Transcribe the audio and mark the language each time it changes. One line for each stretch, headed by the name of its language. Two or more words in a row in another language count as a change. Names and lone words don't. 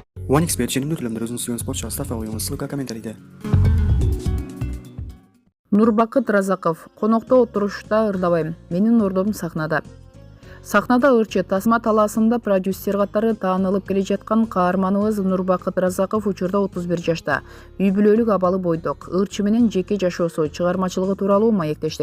Kazakh: OneXBet жеңімді төлемдер өзіңіз сүйген спортшыға ставка қойыңыз, ссылка комментарийде.
Kyrgyz: Нурбакыт Разаков. Конокто отурушта ырдабайм. Менин ордом сахнада. Сахнада ырчы тасма талаасында продюсер катары таанылып келе жаткан каарманыбыз Нурбакыт Разаков учурда 31 жашта. Үй бүлөлүк абалы бойдок. Ырчы менен жеке жашоосу, чыгармачылыгы тууралуу маектештик.